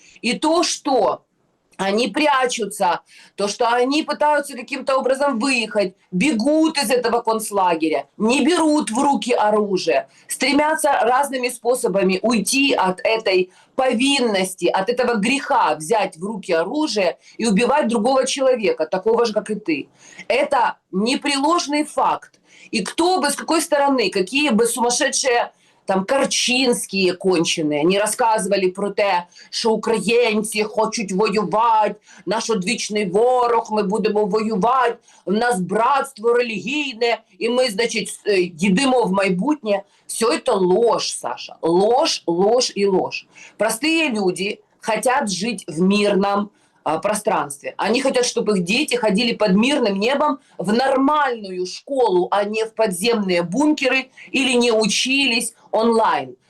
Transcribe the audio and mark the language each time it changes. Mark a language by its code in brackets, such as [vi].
[ru] И то, что они прячутся, то, что они пытаются каким-то образом выехать, бегут из этого концлагеря, не берут в руки оружие, стремятся разными способами уйти от этой повинности, от этого греха взять в руки оружие и убивать другого человека, такого же, как и ты. Это непреложный факт. И кто бы, с какой стороны, какие бы сумасшедшие там [uk] Карчинські кончені, не розказували про те, що українці хочуть воювати, наш одвічний ворог, ми будемо воювати, в нас братство релігійне, і ми, значить, йдемо в майбутнє. [ru] Все это ложь, Саша. Ложь, ложь и ложь. Простые люди хотят жить в мирном, пространстве. Они хотят, чтобы их дети ходили под мирным небом в нормальную школу, а не в подземные бункеры или не учились онлайн.